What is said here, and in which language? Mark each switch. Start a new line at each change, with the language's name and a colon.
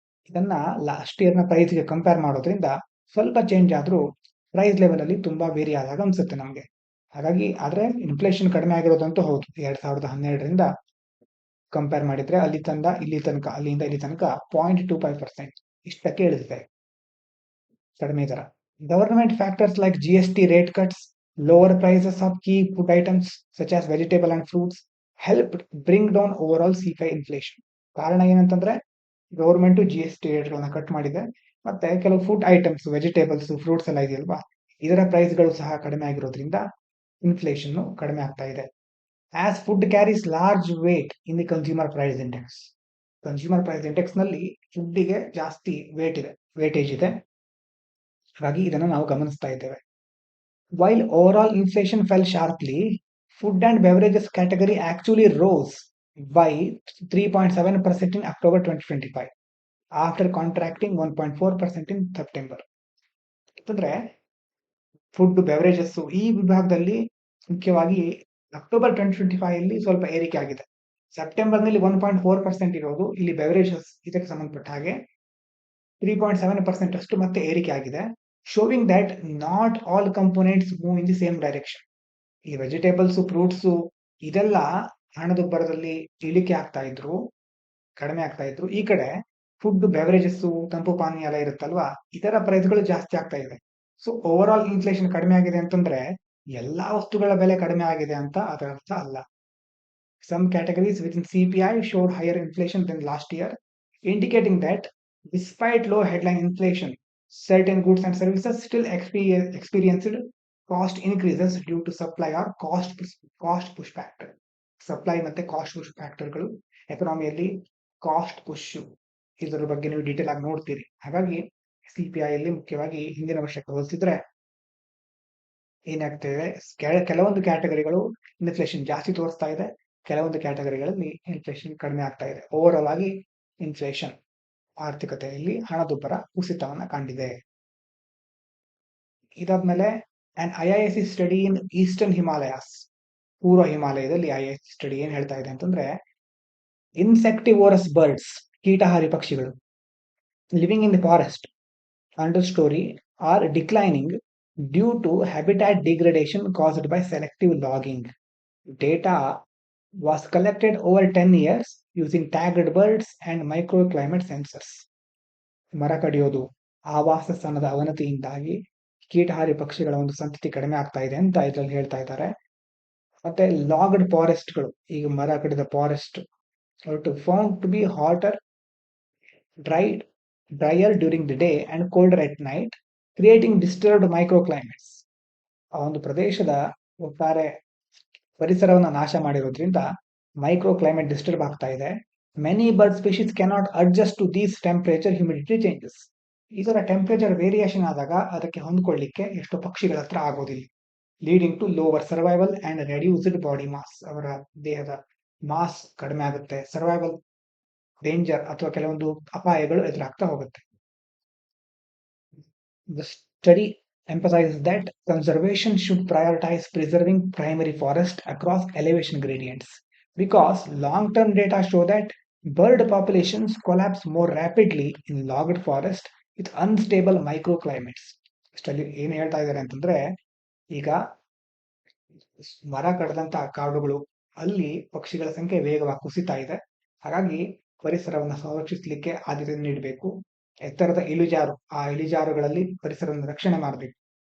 Kannada: ಇದನ್ನ last year ನ price ಗೆ ಕಂಪೇರ್ ಮಾಡೋದ್ರಿಂದ ಸ್ವಲ್ಪ ಚೇಂಜ್ ಆದ್ರೂ ಪ್ರೈಸ್ ಲೆವೆಲ್ ಅಲ್ಲಿ ತುಂಬಾ ವೇರಿ ಆದಾಗ ಅನ್ಸುತ್ತೆ ನಮಗೆ. ಹಾಗಾಗಿ ಆದ್ರೆ ಇನ್ಫ್ಲೇಷನ್ ಕಡಿಮೆ ಆಗಿರೋದಂತೂ ಹೌದು. 2012ರಿಂದ ಕಂಪೇರ್ ಮಾಡಿದ್ರೆ ಅಲ್ಲಿಂದ ಇಲ್ಲಿ ತನಕ 0.25% ಇಷ್ಟಕ್ಕೆ ಇಳಿದಿದೆ. ಕಡಿಮೆ ದರ.
English: Government factors like GST rate cuts, lower prices of key food items such as vegetable and fruits helped bring down overall CPI inflation.
Kannada: ಕಾರಣ ಏನಂತಂದ್ರೆ ಗವರ್ಮೆಂಟ್ GST ರೇಟ್ ಗಳನ್ನ ಕಟ್ ಮಾಡಿದೆ, ಮತ್ತೆ ಕೆಲವು ಫುಡ್ ಐಟಮ್ಸ್, ವೆಜಿಟೇಬಲ್ಸ್, ಫ್ರೂಟ್ಸ್ ಎಲ್ಲ ಇದೆಯಲ್ವಾ, ಇದರ price ಗಳು ಸಹ ಕಡಿಮೆ ಆಗಿರೋದ್ರಿಂದ ಇನ್ಫ್ಲೇಷನ್ ಕಡಿಮೆ ಆಗ್ತಾ ಇದೆ.
English: As food carries large weight in the consumer price index.
Kannada: Consumer price index ನಲ್ಲಿ ಫುಡ್ಡಿಗೆ ಜಾಸ್ತಿ ವೇಟೇಜ್ ಇದೆ. ಹಾಗಾಗಿ ಇದನ್ನು ನಾವು ಗಮನಿಸ್ತಾ ಇದ್ದೇವೆ.
English: While overall inflation fell sharply, food and beverages category actually rose by 3.7% in October 2025 after contracting 1.4% in September.
Kannada: ಅಂತಂದ್ರೆ food beverages ಈ ವಿಭಾಗದಲ್ಲಿ ಮುಖ್ಯವಾಗಿ ಅಕ್ಟೋಬರ್ 2025 ಅಲ್ಲಿ ಸ್ವಲ್ಪ ಏರಿಕೆ ಆಗಿದೆ. ಸೆಪ್ಟೆಂಬರ್ ನಲ್ಲಿ 1.4% ಇರೋದು ಇಲ್ಲಿ ಬೆವರೇಜಸ್ ಇದಕ್ಕೆ ಸಂಬಂಧಪಟ್ಟ ಹಾಗೆ 3.7% ಅಷ್ಟು ಮತ್ತೆ ಏರಿಕೆ ಆಗಿದೆ.
English: Showing that not all components move in the same direction.
Kannada: ಈ ವೆಜಿಟೇಬಲ್ಸ್, ಫ್ರೂಟ್ಸ್ ಇದೆಲ್ಲ ಹಣದುಬ್ಬರದಲ್ಲಿ ಇಳಿಕೆ ಕಡಿಮೆ ಆಗ್ತಾ ಇದ್ರು. ಈ ಕಡೆ ಫುಡ್, ಬೆವರೇಜಸ್, ತಂಪು ಪಾನೀಯ ಎಲ್ಲ ಇರುತ್ತಲ್ವಾ, ಇದರ ಪ್ರೈಸ್ಗಳು ಜಾಸ್ತಿ ಆಗ್ತಾ ಇದೆ. ಸೊ ಓವರ್ ಆಲ್ ಇನ್ಫ್ಲೇಷನ್ ಕಡಿಮೆ ಆಗಿದೆ ಅಂತಂದ್ರೆ ಎಲ್ಲಾ ವಸ್ತುಗಳ ಬೆಲೆ ಕಡಿಮೆ ಆಗಿದೆ ಅಂತ ಅದರ ಅರ್ಥ ಅಲ್ಲ.
English: Some categories within CPI showed higher inflation than last year, indicating that despite low headline inflation, certain goods and services still experienced cost increases due to supply or cost push factor.
Kannada: Supply ಮತ್ತೆ cost push ಫ್ಯಾಕ್ಟರ್ಗಳು ಎಕನಾಮಿಯಲ್ಲಿ cost push, ಇದರ ಬಗ್ಗೆ ನೀವು detail ಆಗಿ ನೋಡ್ತೀರಿ. ಹಾಗಾಗಿ CPI ಅಲ್ಲಿ ಮುಖ್ಯವಾಗಿ ಹಿಂದಿನ ವರ್ಷಕ್ಕೆ ಹೋಲಿಸಿದ್ರೆ ಏನಾಗ್ತಿದೆ, ಕೆಲವೊಂದು ಕ್ಯಾಟಗರಿಗಳು ಇನ್ಫ್ಲೇಷನ್ ಜಾಸ್ತಿ ತೋರಿಸ್ತಾ ಇದೆ, ಕೆಲವೊಂದು ಕ್ಯಾಟಗರಿಗಳಲ್ಲಿ ಇನ್ಫ್ಲೇಷನ್ ಕಡಿಮೆ ಆಗ್ತಾ ಇದೆ. ಓವರ್ ಆಲ್ ಆಗಿ ಇನ್ಫ್ಲೇಷನ್ ಆರ್ಥಿಕತೆಯಲ್ಲಿ ಹಣದುಬ್ಬರ ಕುಸಿತವನ್ನ ಕಂಡಿದೆ.
English: ಇದಾದ್ಮೇಲೆ an IISc study in eastern Himalayas,
Kannada: ಪೂರ್ವ ಹಿಮಾಲಯದಲ್ಲಿ IISc ಸ್ಟಡಿ ಏನ್ ಹೇಳ್ತಾ ಇದೆ ಅಂತಂದ್ರೆ, ಇನ್ಸೆಕ್ಟಿವೋರಸ್ ಬರ್ಡ್ಸ್, ಕೀಟಹಾರಿ ಪಕ್ಷಿಗಳು
English: Living in the forest understory are declining due to habitat degradation caused by selective logging. Data was collected over 10 years using tagged birds and microclimate sensors.
Kannada: ಮರ ಕಡಿಯೋದು, ಆವಾಸ ಸ್ಥಾನದ ಅವನತಿಯಿಂದಾಗಿ ಕೀಟಹಾರಿ ಪಕ್ಷಿಗಳ ಒಂದು ಸಂತತಿ ಕಡಿಮೆ ಆಗ್ತಾ ಇದೆ ಅಂತ ಇದರಲ್ಲಿ ಹೇಳ್ತಾ ಇದ್ದಾರೆ. ಮತ್ತೆ ಲಾಗ್ಡ್ ಫಾರೆಸ್ಟ್ಗಳು, ಈಗ ಮರ ಕಡಿದ forest
English: Found to be hotter, drier during the day and colder at night, creating disturbed microclimates.
Kannada: ಆ ಒಂದು ಪ್ರದೇಶದ ಒಟ್ಟಾರೆ ಪರಿಸರವನ್ನು ನಾಶ ಮಾಡಿರೋದ್ರಿಂದ ಮೈಕ್ರೋ ಕ್ಲೈಮೇಟ್ ಡಿಸ್ಟರ್ಬ್ ಆಗ್ತಾ ಇದೆ.
English: Many bird species cannot adjust to these temperature humidity changes.
Kannada: ಇದರ ಟೆಂಪರೇಚರ್ ವೇರಿಯೇಷನ್ ಆದಾಗ ಅದಕ್ಕೆ ಹೊಂದ್ಕೊಳ್ಳಿಕ್ಕೆ ಎಷ್ಟೋ ಪಕ್ಷಿಗಳ ಹತ್ರ ಆಗೋದಿಲ್ಲ,
English: Leading to lower survival and reduced body mass.
Kannada: ಅವರ ದೇಹದ ಮಾಸ್ ಕಡಿಮೆ ಆಗುತ್ತೆ, ಸರ್ವೈವಲ್ ಡೇಂಜರ್ ಅಥವಾ ಕೆಲವೊಂದು ಅಪಾಯಗಳು ಎದುರಾಗ್ತಾ ಹೋಗುತ್ತೆ.
English: The study emphasizes that conservation should prioritize preserving primary forest across elevation gradients, because long-term data show that bird populations collapse more rapidly in logged forest with unstable microclimates.
Kannada: Study ಏನ್ ಹೇಳ್ತಾ ಇದ್ದಾರೆ ಅಂತಂದ್ರೆ, ಈಗ ಮರ ಕಡದಂತ ಕಾಡುಗಳು ಅಲ್ಲಿ ಪಕ್ಷಿಗಳ ಸಂಖ್ಯೆ ವೇಗವಾಗಿ ಕುಸಿತಾ ಇದೆ. ಹಾಗಾಗಿ ಪರಿಸರವನ್ನು ಸಂರಕ್ಷಿಸಲಿಕ್ಕೆ ಆದ್ಯತೆ ನೀಡಬೇಕು. ಎತ್ತರದ ಇಳಿಜಾರು, ಆ ಇಳಿಜಾರುಗಳಲ್ಲಿ ಪರಿಸರವನ್ನು ರಕ್ಷಣೆ ಮಾಡಬೇಕು.